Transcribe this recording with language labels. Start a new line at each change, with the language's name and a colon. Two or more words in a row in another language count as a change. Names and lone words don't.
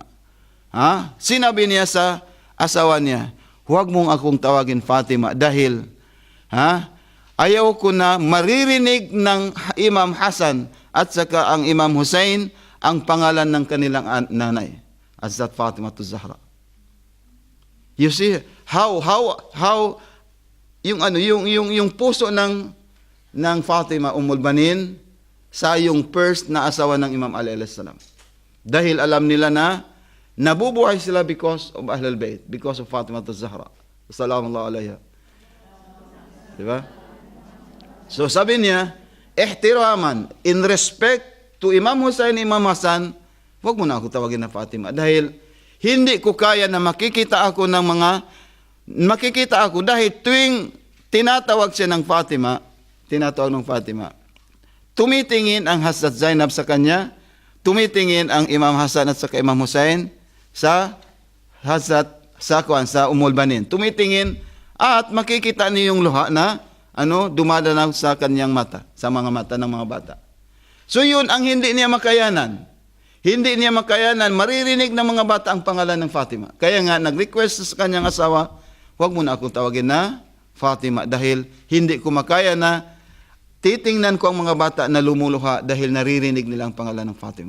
Filipino: Sinabi niya sa asawa niya, huwag mong akong tawagin Fatima dahil ayaw ko na maririnig ng Imam Hasan at saka ang Imam Hussein ang pangalan ng kanilang nanay, Hazrat Fatimah Zahra.
English: You see how
Filipino: yung puso ng Fatima Ummul Banin sa yung first na asawa ng Imam Ali
Arabic: عليه السلام.
Filipino: Dahil alam nila na nabubuhay sila
English: because of
Filipino: Ahlul Bayt,
English: because of
Filipino: Fatimah Zahra.
Arabic: صلى الله عليها.
Filipino: Diba? So sabi niya, ihtiraman,
English: in respect to Imam Hussein, Imam Hasan,
Filipino: huwag mo na ako tawagin na Fatima. Dahil hindi ko kaya na makikita ako dahil tuwing tinatawag siya ng Fatima, tumitingin ang Hazrat Zainab sa kanya, tumitingin ang Imam Hasan at saka Imam Hussein sa Ummul Banin. Tumitingin at makikita niyo yung luha na dumadanaw sa kanyang mata, sa mga mata ng mga bata. So yun ang hindi niya makayanan. Hindi niya makayanan, maririnig ng mga bata ang pangalan ng Fatima. Kaya nga, nag-request sa kanyang asawa, huwag mo na akong tawagin na Fatima dahil hindi ko makaya na titingnan ko ang mga bata na lumuluha dahil naririnig nila ang pangalan ng Fatima.